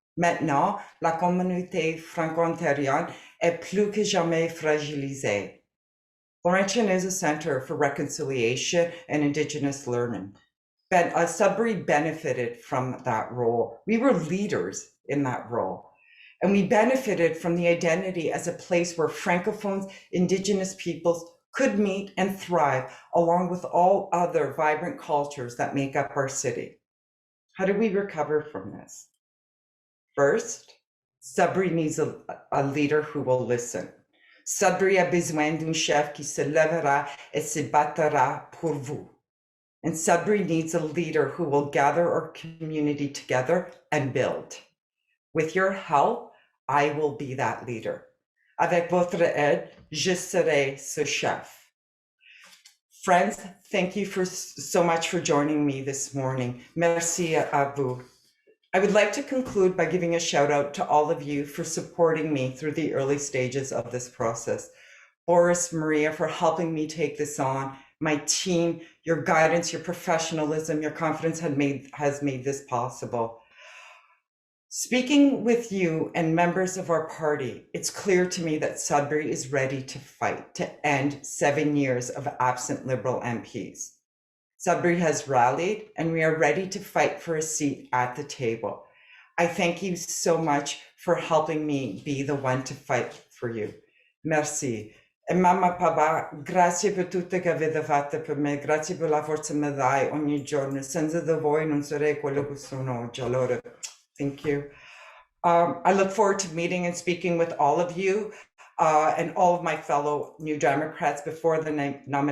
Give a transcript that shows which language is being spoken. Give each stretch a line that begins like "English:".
French: Maintenant, la communauté franco-ontarienne est plus que jamais fragilisée.
English: Laurentian is a center for reconciliation and Indigenous learning. Sudbury benefited from that role. We were leaders in that role. And we benefited from the identity as a place where Francophones, Indigenous peoples could meet and thrive along with all other vibrant cultures that make up our city. How do we recover from this? First, Sudbury needs a leader who will listen.
French: Sudbury a besoin d'un chef qui se lèvera et se battra pour vous.
English: And Sudbury needs a leader who will gather our community together and build. With your help, I will be that leader.
French: Avec votre aide, je serai ce chef.
English: Friends, thank you so much for joining me this morning.
French: Merci à vous.
English: I would like to conclude by giving a shout out to all of you for supporting me through the early stages of this process. Boris, Maria, for helping me take this on. My team, your guidance, your professionalism, your confidence has made this possible. Speaking with you and members of our party, it's clear to me that Sudbury is ready to fight to end 7 years of absent Liberal MPs. Sudbury has rallied, and we are ready to fight for a seat at the table. I thank you so much for helping me be the one to fight for you.
French: Merci.
Italian: E mamma, papà, grazie per tutto che avete fatto per me, grazie per la forza che mi dai ogni giorno. Senza di voi non sarei quello che sono oggi. Allora,
English: thank you. I look forward to meeting and speaking with all of you and all of my fellow New Democrats before the nomination, and if you choose to represent you in Ottawa.